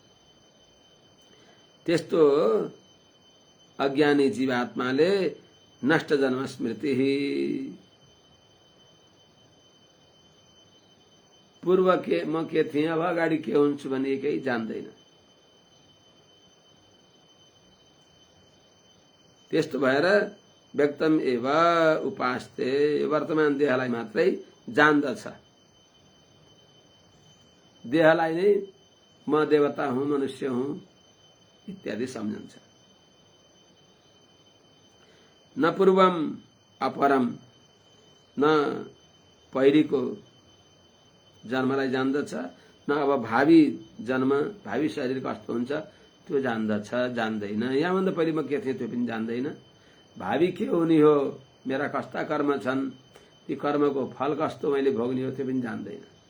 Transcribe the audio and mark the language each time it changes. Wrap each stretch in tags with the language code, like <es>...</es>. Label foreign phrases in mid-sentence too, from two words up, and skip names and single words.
<ne>त्यस्तो अज्ञानी जीवात्माले नष्ट जन्म स्मृति, पूर्व के म के थिएँ अब अगाडि के हुन्छु भन्ने केही जान्दैन। त्यस्तो भएर</ne> <sa>व्यक्तम एव उपास्ते,</sa> <ne>वर्तमान देहलाई मात्रै जान्दछ। देहलाई नै म देवता हुँ, मनुष्य हुँ इत्यादि सम्झन्छ।</ne> <sa>न पूर्वम अपरम,</sa> <ne>न पहिरीको जन्मलाई जान्दछ, न अब भावी जन्म, भावी शरीर कस्तो हुन्छ त्यो जान्दछ, जान्दैन। यहाँभन्दा पहिले म के थिएँ त्यो पनि जान्दैन। भावी के हुने हो, मेरा कस्ता कर्म छन्, ती कर्मको फल कस्तो मैले भोग्ने हो त्यो पनि जान्दैन।</ne>